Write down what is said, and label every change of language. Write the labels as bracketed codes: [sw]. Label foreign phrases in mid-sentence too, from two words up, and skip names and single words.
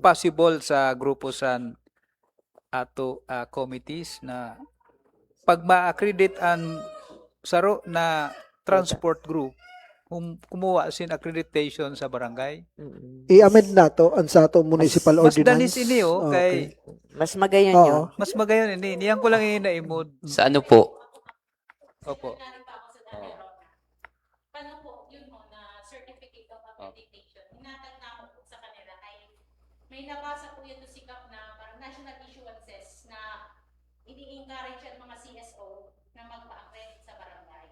[bik] possible sa grupo san ato committees na pag ma-accredit ang saro na [en] transport group [bik] kumuha sin accreditation sa barangay? [tl] I-amend na to ang sa ato municipal Mas ordinance. danis ini kay Mas magayon Oo. yun. mas magayon ini. Niyan ko lang inaimod. Sa ano po? Opo. Paano po yun mo na [en] certificate of accreditation? [tl] Hinatag na ako po sa kanila kay may nabasa po yun si Kap na parang [en] national issuances [tl] na ini-encourage ang mga CSO na magpa-accredit sa barangay.